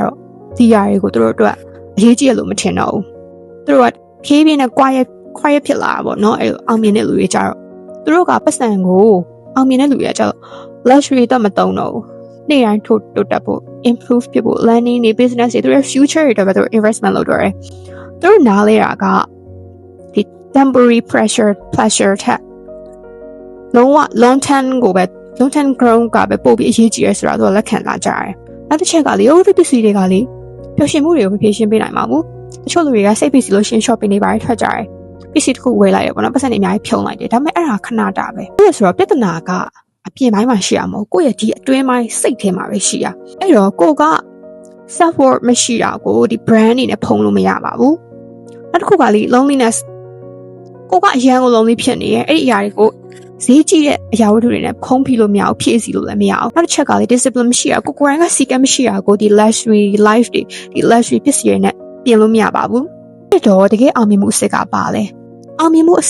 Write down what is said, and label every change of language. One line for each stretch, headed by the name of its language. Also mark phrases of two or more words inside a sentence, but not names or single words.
Burmese: တော့ဒီຢာတွေကိုသူတို့အတွက်အရေးကြီးရလို့မထင်တော့ဘူးသူတို့ကဖြည်းဖြည်းနဲ့ quiet ဖြစ်လာတာပေါ့နော်အဲ့အောင်မြင်တဲ့လူတွေကြတော့သူတို့ကပတ်စံကိုအောင်မြင်တဲ့လူတွေကကြတော့ luxury တော့မတုံတော့ဘူးနေ့တိုင်းတိုးတက်ဖို့ improve ဖြစ်ဖို့ learning တွေ business တွေသူတို့ future တွေတော့သူတို့ investment လုပ်တော့တယ်သူတို့နားလဲတာကဒီ
English: temporary pleasure
Burmese: ထက်လုံးဝ long
English: term growth
Burmese: ကပဲပို့ပြီးအရေးကြီးရဆိုတော့သူကလက်ခံလာကြတယ်နောက်တစ်ချက်ကလေဟိုဒီပစ္စည်းတွေကလေပျော်ရွှင်မှုတွေကိုမဖြေရှင်းပေးနိုင်ပါဘူးတချို့လူတွေကစိတ်ပီစီလို့ရှင်း shopping တွေပါတယ်ထွက်ကြတယ်ပစ္စည်းတစ်ခုဝယ်လိုက်ရပေါ့နော်ပတ်စံတွေအများကြီးဖြုံလိုက်တယ်ဒါပေမဲ့အဲ့ဒါခဏတာပဲအဲ့ဒါဆိုတော့ပြဿနာကအပြင်ပိုင်းမှာရှိရမို့ကိုယ့်ရဲ့ဒီအတွင်းပိုင်းစိတ်ထဲမှာပဲရှိရအဲ့တော့ကို က
English: self worth
Burmese: မရှိတာကိုဒီ brand အနေနဲ့ဖုံးလို့မရပါဘူးနောက်တစ်ခုကလေ loneliness ကိုကအရန်ကို lonely ဖြစ်နေရဲ့အဲ့ဒီအရာတွေကိုဈေးကြီးတဲ့အရာဝတ္ထုတွေနဲ့ဖုံးဖိလို့မရဘူးဖြည့်စီလို့လည်းမရအောင်နောက်တစ်ချက်ကလေ discipline မရှိရကိုကိုယ်တိုင်ကစီကံမရှိရကိုဒီ
English: luxury life
Burmese: တွေဒီ luxury ပစ္စည်းတွေနဲ့ပြင်လို့မရပါဘူးအဲ့တော့တကယ်အောင်မြင်မှုအစစ်ကပါလဲအောင်မြင်မှုအ